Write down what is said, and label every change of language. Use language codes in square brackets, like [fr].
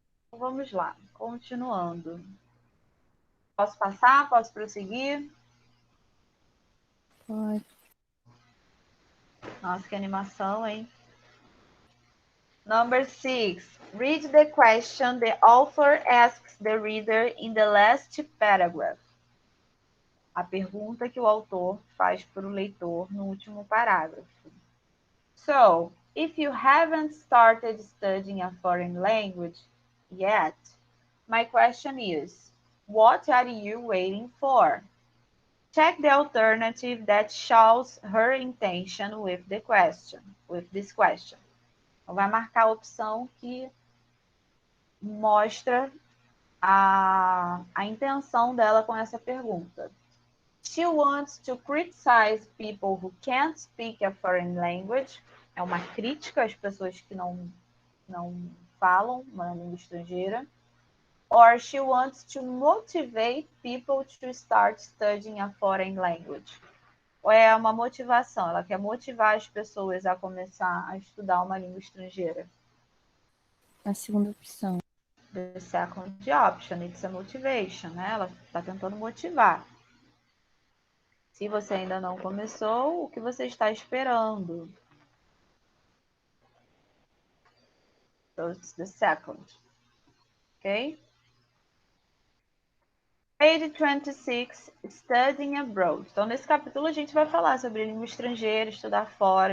[pt] Vamos lá, continuando. Posso passar? Posso prosseguir? Pode. Nossa, que animação, hein? [en] Number 6. Read the question the author asks the reader in the last paragraph. [pt] A pergunta que o autor faz para o leitor no último parágrafo. [en] So, if you haven't started studying a foreign language yet, my question is, what are you waiting for? Check the alternative that shows her intention with this question. [pt] Então, vai marcar a opção que mostra a intenção dela com essa pergunta. [en] She wants to criticize people who can't speak a foreign language. [pt] É uma crítica às pessoas que não falam uma língua estrangeira. [en] Or she wants to motivate people to start studying a foreign language. [pt] Ou é uma motivação, ela quer motivar as pessoas a começar a estudar uma língua estrangeira. A segunda opção. [en] The second option, it's a motivation, né? [pt] Ela está tentando motivar. Se você ainda não começou, o que você está esperando? [en] So it's the second. Ok? Page 26, Studying Abroad. [pt] Então, nesse capítulo, a gente vai falar sobre língua estrangeira, estudar fora.